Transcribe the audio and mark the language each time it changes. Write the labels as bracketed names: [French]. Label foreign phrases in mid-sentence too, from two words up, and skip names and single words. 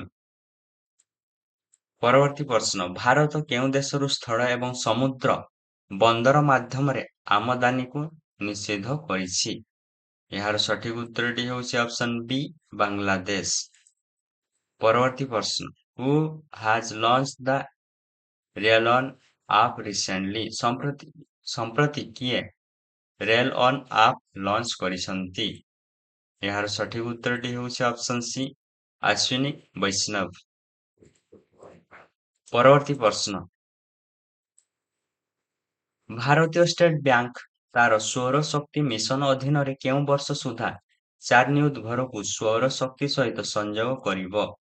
[Odia] ପରବର୍ତ୍ତୀ ପ୍ରଶ୍ନ ଭାରତ କେଉଁ ଦେଶରୁ ସ୍ଥଳ ଏବଂ ସମୁଦ୍ର ବନ୍ଦର ମାଧ୍ୟମରେ ଆମଦାନୀକୁ ନିଷେଧ କରିଛି? ଏହାର ସଠିକ ଉତ୍ତରଟି ହେଉଛି [English] option B [Odia] ବାଂଲାଦେଶ। ପରବର୍ତ୍ତୀ ପ୍ରଶ୍ନ [English] Who has launched the Rail On app recently? [Odia] ସମ୍ପ୍ରତି କିଏ ରେଲ ଅନ୍ ଆପ୍ ଲଞ୍ଚ କରିଛନ୍ତି? ଏହାର ସଠିକ ଉତ୍ତରଟି ହେଉଛି [English] option C [Odia] ଅଶ୍ୱିନୀ ବୈଷ୍ଣବ। ପରବର୍ତ୍ତୀ ପ୍ରଶ୍ନ ଭାରତୀୟ ଷ୍ଟେଟ ବ୍ୟାଙ୍କ ତାର ସୌର ଶକ୍ତି ମିଶନ ଅଧୀନରେ କେଉଁ ବର୍ଷ ସୁଦ୍ଧା 4 ନିୟୁତ ଘରକୁ ସୌର ଶକ୍ତି ସହିତ ସଂଯୋଗ କରିବ?